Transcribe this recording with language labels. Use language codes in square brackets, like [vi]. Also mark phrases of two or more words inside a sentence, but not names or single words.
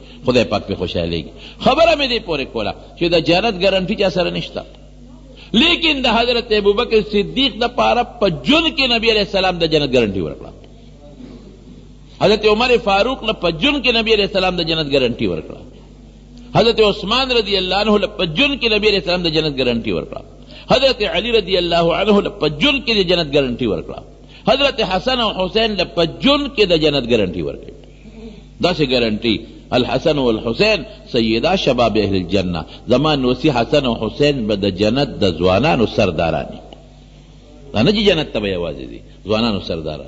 [ps] خدای پاک پې خوشحالېږي. خبره مې دې پورې کوله چې د جنت ګارنټي چا سره نشته، لیکن د حضرت ابوبکر صدیق دپاره په ژوند کې نبی [ar] علیہ السلام [ps] د جنت ګارنټي ورکړه. حضرت عمر فاروق له په ژوند کې نبی [ar] علیہ السلام [ps] د جنت ګارنټي ورکړه. حضرت عثمان [ar] رضی اللہ عنہ [ps] له په ژوند کې نبی [ar] علیہ السلام [ps] د جنت ګارنټي ورکړه. حضرت علی [ar] رضی اللہ عنہ [ps] له په ژوند کې د جنت ګارنټي ورکړه. حضرت حسن او حسین له په ژوند کې د جنت ګارنټي ورکړه. داسې ګارنټي [ar] الحسن والحسین سیدا شباب اهل الجنه. [ps] زمان وسی حسن او حسین به د جنت د ځوانانو سردارانی، دا نه چې جنت ته به یوازې دي، ځوانانو سرداران.